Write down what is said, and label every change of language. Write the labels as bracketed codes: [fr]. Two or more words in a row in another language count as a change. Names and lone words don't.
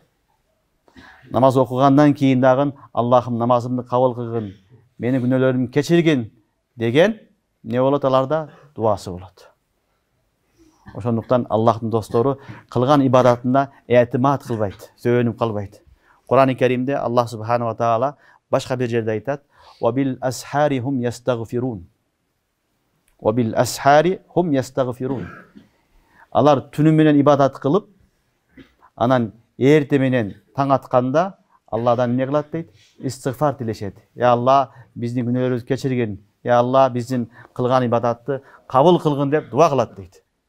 [ky] Намаз окугандан кийин дагы Аллахым намазымды кабыл кылгын, менин күнөөлөрүмдү кечиргин деген не болот, аларда дуасы болот. Ошондуктан Аллахтын достору кылган ибадатында этимат кылбайт, сөөнүп калбайт. Кур'ан-ы Керимде Аллах [ar] سبحانه وتعالى [ky] башка бир жерде айтат: [ar] "وبالأسحار هم يستغفرون." وبالأسحار هم يستغفرون. [ky] Алар түнү менен ибадат кылып, анан эрте менен таң атканда Алладан эмне кылат дейт? Истигфар тилешет. Я Алла, биздин күнөөлөрүбүздү кечиргин. Я Алла, биздин кылган ибадатты кабыл кылгын деп дуа кылат дейт.